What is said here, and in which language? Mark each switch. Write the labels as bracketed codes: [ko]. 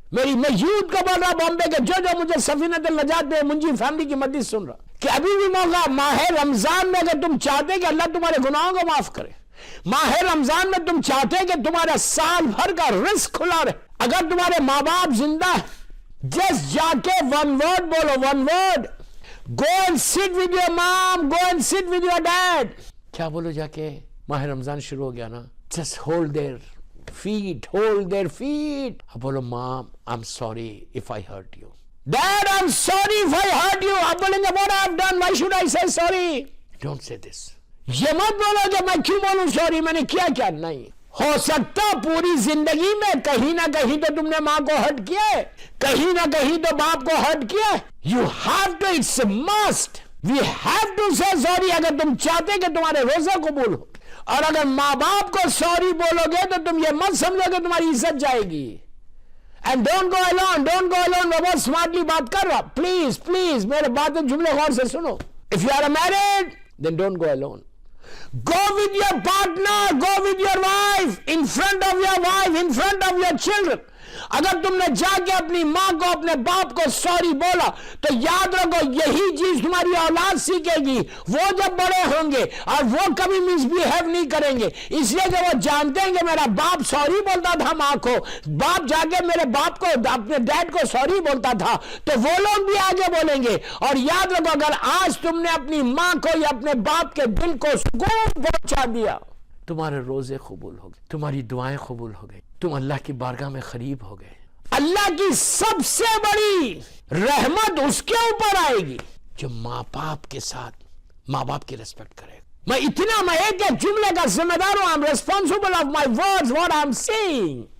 [ur] میں یوتھ کو بول رہا بامبے کے جو مجھے سفینۃ النجات میں منجی فیملی کی مدد سن رہا کہ ابھی بھی موقع ماہ رمضان میں اگر تم چاہتے کہ اللہ تمہارے گناہوں کو معاف کرے, ماہ رمضان میں تم چاہتے کہ تمہارا سال بھر کا رزق کھلا رہے, اگر تمہارے ماں باپ زندہ ہے, جس جا کے ون ورڈ بولو, one word, [en] go and sit with your mom, go and sit with your dad. [ur] کیا بولو جا کے؟ ماہ رمضان شروع ہو گیا نا, [en] just hold their feet, hold their feet. [ur] اب بولو [en] mom, I'm sorry if I hurt you. Dad, I'm sorry if I hurt you. [ur] اب بولیں گے [en] what I've done, why should I say sorry? Don't say this. [ur] یہ مت بولو کہ میں کیوں بولوں سوری, میں نے کیا نہیں. ہو سکتا پوری زندگی میں کہیں نہ کہیں تو تم نے ماں کو ہرٹ کیا ہے, کہیں نہ کہیں تو باپ کو ہرٹ کیا ہے. [en] You have to, it's a must. We have to say sorry [ur] اگر تم چاہتے کہ تمہارے روزہ قبول ہو. اور اگر ماں باپ کو سوری بولو گے تو تم یہ مت سمجھو کہ تمہاری عزت جائے گی. [en] And don't go alone, don't go alone. [ur] میں بہت سمارٹلی بات کر رہا, پلیز میرے باتیں جملے غور سے سنو. [en] If you are married, then don't go alone. Go with your partner, go with your wife, in front of your wife, in front of your children. [ur] اگر تم نے جا کے اپنی ماں کو, اپنے باپ کو سوری بولا تو یاد رکھو یہی چیز تمہاری اولاد سیکھے گی. وہ جب بڑے ہوں گے اور وہ کبھی مس بیہیو نہیں کریں گے, اس لیے کہ وہ جانتے ہیں کہ میرا باپ سوری بولتا تھا ماں کو, باپ جا کے میرے باپ کو, اپنے ڈیڈ کو سوری بولتا تھا, تو وہ لوگ بھی آگے بولیں گے. اور یاد رکھو اگر آج تم نے اپنی ماں کو یا اپنے باپ کے دل کو سکون پہنچا دیا, تمہارے روزے قبول ہو گئے, تمہاری دعائیں قبول ہو گئی, تم اللہ کی بارگاہ میں قریب ہو گئے. اللہ کی سب سے بڑی رحمت اس کے اوپر آئے گی جو ماں باپ کے ساتھ ماں باپ کی ریسپیکٹ کرے. میں ایک جملے کا ذمہ دار ہوں. [en] I'm responsible of my words, what I'm saying.